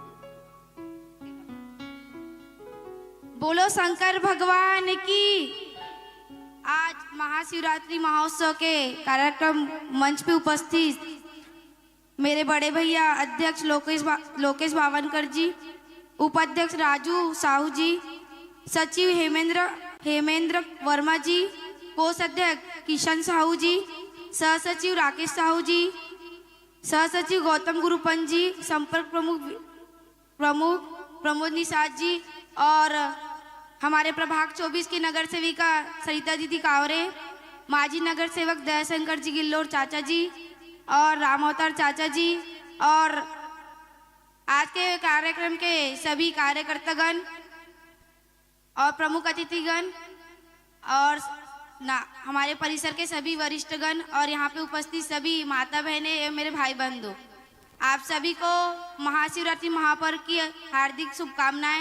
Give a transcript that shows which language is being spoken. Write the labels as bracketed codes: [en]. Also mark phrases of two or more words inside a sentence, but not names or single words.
[hi] बोलो शंकर भगवान की। आज महाशिवरात्रि महोत्सव के कार्यक्रम मंच पे उपस्थित मेरे बड़े भैया अध्यक्ष लोकेश बावनकर जी, उपाध्यक्ष राजू साहू जी, सचिव हेमेंद्र वर्मा जी, कोषाध्यक्ष किशन साहू जी, सहसचिव राकेश साहू जी, सहसचिव गौतम गुरुपंत जी, संपर्क प्रमुख प्रमोद निषाद जी और हमारे प्रभाग 24 की नगर सेविका सरिता दीदी कावरे, माजी नगर सेवक दयाशंकर जी गिल्लोर चाचा जी और राम अवतार चाचा जी और आज के कार्यक्रम के सभी कार्यकर्तागण और प्रमुख अतिथिगण और हमारे परिसर के सभी वरिष्ठगण और यहाँ पे उपस्थित सभी माता बहनें एवं मेरे भाई बंधु, आप सभी को महाशिवरात्रि महापर्व की हार्दिक शुभकामनाएं।